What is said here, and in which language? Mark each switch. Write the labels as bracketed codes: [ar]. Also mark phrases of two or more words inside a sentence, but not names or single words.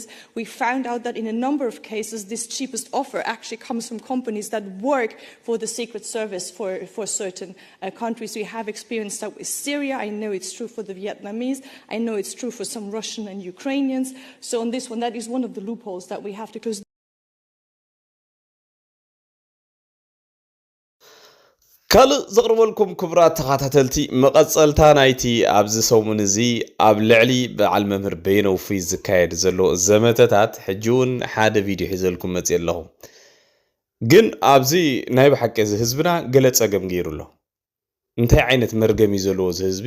[en] We found out that in a number of cases, this cheapest offer actually comes from companies that work for the Secret Service for certain countries. We have experienced that with Syria. I know it's true for the Vietnamese. I know it's true for some Russian and Ukrainians. So on this one, that is one of the loopholes that we have to close. [ti] ካልእ ዘቕርበልኩም ክቡራት ተኸታተልቲ መቐፀልታ ናይቲ ኣብዚ ሰሙን እዚ ኣብ ልዕሊ በዓል መምህር በየነ ውፉይ ዝካየድ ዘሎ ዘመተታት ሕጂ እውን ሓደ ቪድዮ ሒዘልኩም መፅእ ኣለኹ ግን ኣብዚ ናይ ብሓቂ እዚ ህዝብና ገለ ፀገም ገይሩ ኣሎ እንታይ ዓይነት መርገሚ ዘለዎ እዚ ህዝቢ